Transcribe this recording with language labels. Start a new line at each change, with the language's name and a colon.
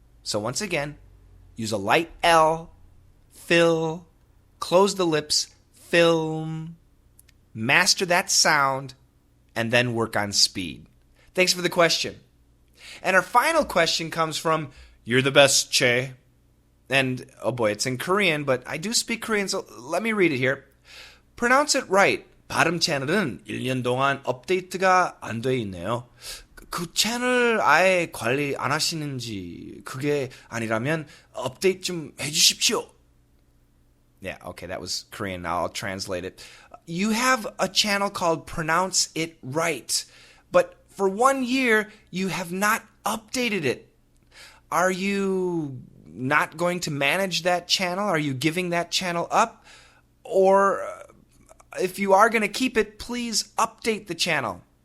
English: So once again, use a light L, fill, close the lips, film, master that sound, and then work on speed. Thanks for the question. And our final question comes from, "You're the best, Che." And, oh boy, it's in Korean, but I do speak Korean, so let me read it here. Pronounce it right.
Korean: 발음 채널은 1년 동안 업데이트가 안 돼 있네요. 그 채널 아예 관리 안 하시는지, 그게 아니라면 업데이트 좀 해주십시오.
English: Yeah, okay, that was Korean. Now I'll translate it. You have a channel called Pronounce It Right, but for 1 year, you have not updated it. Are you not going to manage that channel? Are you giving that channel up? Or if you are going to keep it, please update the channel.